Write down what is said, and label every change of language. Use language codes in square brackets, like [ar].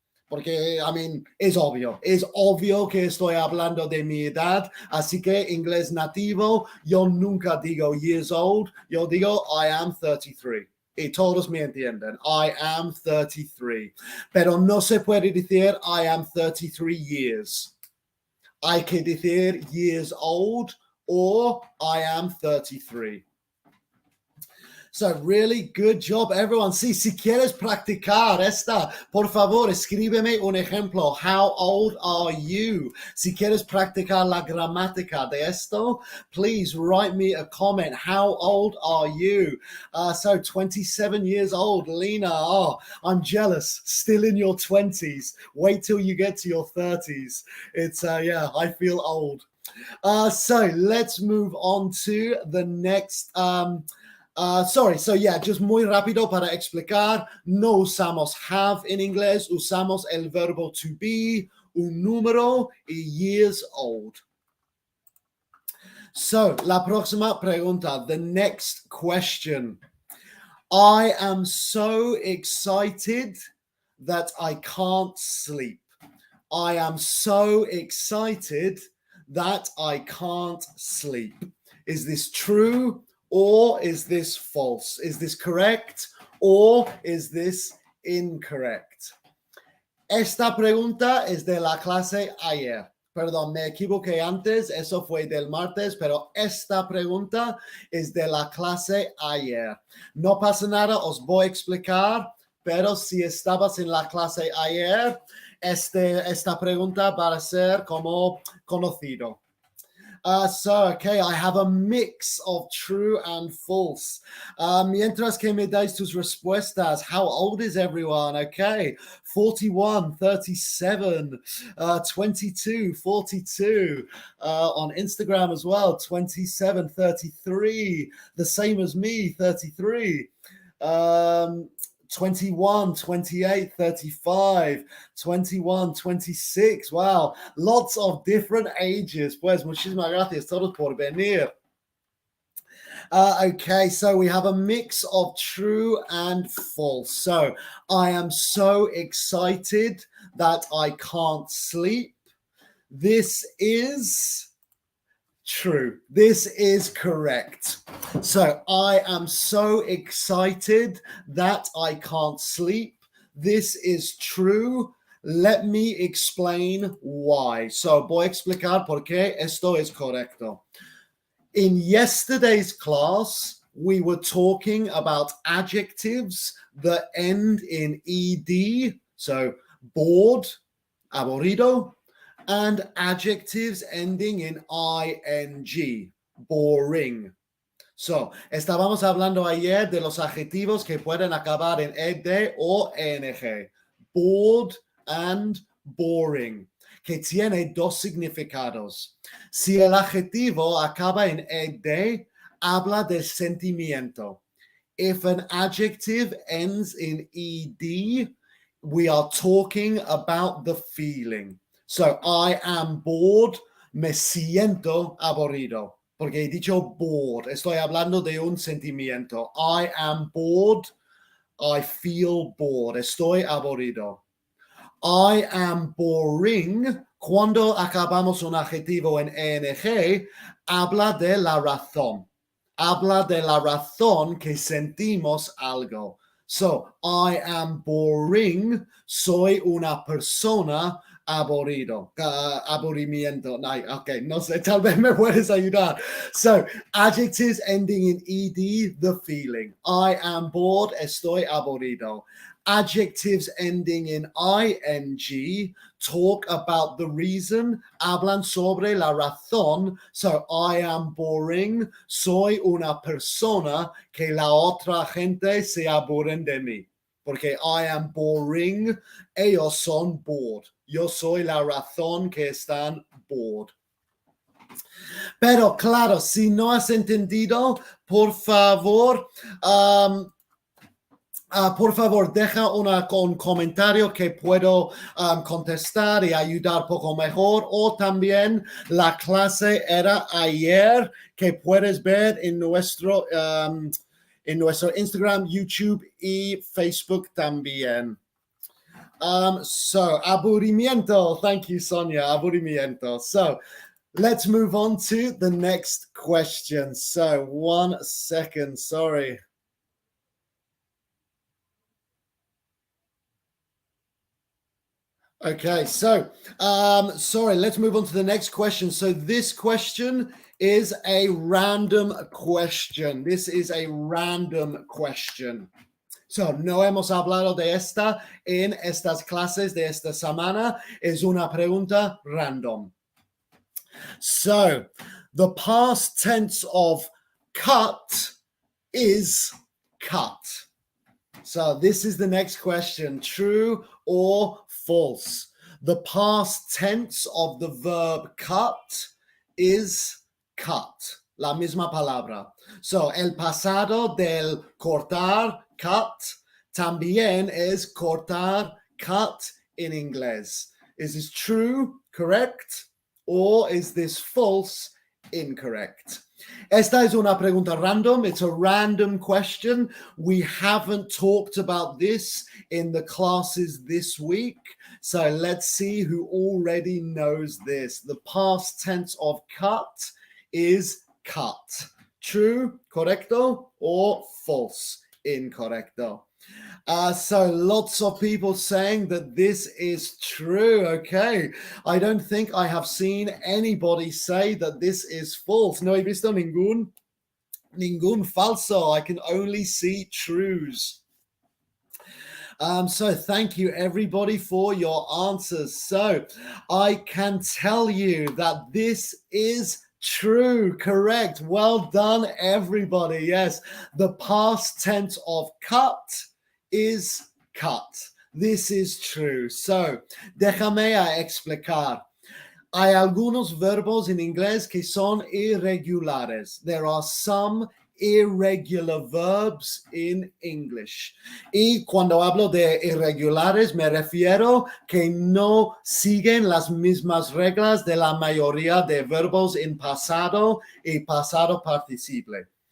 [es] Porque, [en] I mean, [es] es obvio que estoy hablando de mi edad, así que inglés nativo, yo nunca digo [en] years old, [es] yo digo [en] I am 33. [es] Y todos me entienden, [en] I am 33. [es] Pero no se puede decir [en] I am 33 years. [es] Hay que decir [en] years old or I am 33. So really good job, everyone. [es] Sí, si quieres practicar esta, por favor, escríbeme un ejemplo. [en] How old are you? [es] Si quieres practicar la gramática de esto, [en] please write me a comment. How old are you? So 27 years old, Lena. Oh, I'm jealous. Still in your 20s. Wait till you get to your 30s. It's, yeah, I feel old. So let's move on to the next... so yeah, just [es] muy rápido para explicar, no usamos [en] have [es] en inglés, usamos el verbo [en] to be, [es] un número y [en] years old. So, [es] la próxima pregunta, [en] the next question. I am so excited that I can't sleep. I am so excited that I can't sleep. Is this true? Or is this false? Is this correct? Or is this incorrect? [es] Esta pregunta es de la clase ayer. Perdón, me equivoqué antes. Eso fue del martes, pero esta pregunta es de la clase ayer. No pasa nada, os voy a explicar, pero si estabas en la clase ayer, esta pregunta va a ser como conocido. [en] Okay, I have a mix of true and false. [es] Mientras que me dais tus respuestas, [en] how old is everyone? Okay, 41, 37, 22, 42. On Instagram as well, 27, 33. The same as me, 33. 21, 28, 35, 21, 26. Wow, lots of different ages. [es] Pues muchísimas gracias todos por venir. [en] Okay, so we have a mix of true and false. So I am so excited that I can't sleep. This is true. This is correct. So I am so excited that I can't sleep. This is true. Let me explain why. [es] So voy a explicar por qué esto es correcto. [en] In yesterday's class, we were talking about adjectives that end in ed, so bored, [es] aburrido, [en] and adjectives ending in ing, boring. [es] So, estábamos hablando ayer de los adjetivos que pueden acabar en ed o eng, [en] bored and boring, [es] que tiene dos significados. Si el adjetivo acaba en ed, habla del sentimiento. [en] If an adjective ends in ed, we are talking about the feeling. So, I am bored, [es] me siento aburrido. Porque he dicho [en] bored, [es] estoy hablando de un sentimiento. [en] I am bored, I feel bored, [es] estoy aburrido. [en] I am boring, [es] cuando acabamos un adjetivo en eng, habla de la razón. Habla de la razón que sentimos algo. [en] So, I am boring, [es] soy una persona aburrido, aburrimiento. Okay, no sé, tal vez me puedes ayudar. [en] So, adjectives ending in ed, the feeling. I am bored, [es] estoy aburrido. [en] Adjectives ending in ing talk about the reason, [es] hablan sobre la razón. So, I am boring, soy una persona que la otra gente se aburren de mí. Porque [en] I am boring, [es] ellos son [en] bored. [es] Yo soy la razón que están [en] bored. [es] Pero claro, si no has entendido, por favor, deja un comentario que puedo contestar y ayudar poco mejor. O también la clase era ayer, que puedes ver en nuestro Instagram, YouTube y Facebook también. [en] So, [es] aburrimiento. [en] Thank you, Sonia. [es] Aburrimiento. [en] So, let's move on to the next question. So, 1 second. Sorry. Okay, so, sorry, let's move on to the next question. So, this question is a random question. This is a random question. [es] So, no hemos hablado de esta en estas clases de esta semana. Es una pregunta random. [en] So, the past tense of cut is cut. So, this is the next question. True or false? The past tense of the verb cut is cut. [es] La misma palabra. So, el pasado del cortar, cut, también es cortar, cut in inglés. [en] Is this true, correct, or is this false, incorrect? [es] Esta es una pregunta random. [en] It's a random question. We haven't talked about this in the classes this week. So let's see who already knows this. The past tense of cut is cut. True, [es] correcto, [en] or false, [es] incorrecto? [en] So lots of people saying that this is true. Okay, I don't think I have seen anybody say that this is false. [es] No he visto ningún falso. [en] I can only see trues. So thank you everybody for your answers. So I can tell you that this is true, correct. Well done, everybody. Yes, the past tense of cut is cut. This is true. So, [es] déjame explicar. Hay algunos verbos en inglés que son irregulares. [en] There are some irregular verbs in English. [es] Y cuando hablo de irregulares, me refiero que no siguen las mismas reglas de la mayoría de verbos en pasado y pasado participle.